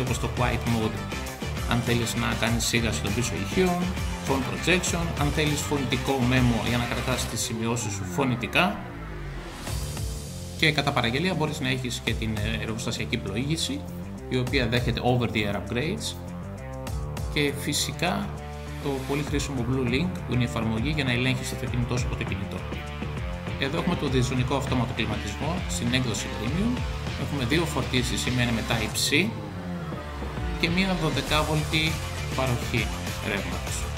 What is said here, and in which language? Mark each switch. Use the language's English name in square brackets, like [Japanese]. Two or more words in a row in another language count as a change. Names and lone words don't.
[Greek] όπως το [English] Quiet Mode [Greek] αν θέλεις να κάνεις σίγαση των πίσω ηχείων, [English] Phone Projection, [Greek] αν θέλεις φωνητικό memo για να κρατάς τις σημειώσεις σου φωνητικά, και κατά παραγγελία μπορείς να έχεις και την εργοστασιακή πλοήγηση, η οποία δέχεται [English] over-the-air upgrades, [Greek] και φυσικά το πολύ χρήσιμο [English] Blue Link, [Greek] που είναι η εφαρμογή για να ελέγχεις το αυτοκίνητό σου από το κινητό. Εδώ έχουμε το διζωνικό αυτόματο κλιματισμό στην έκδοση Premium. Έχουμε 2 φορτίσεις, η μία με Type-C και μία 12V παροχή ρεύματος.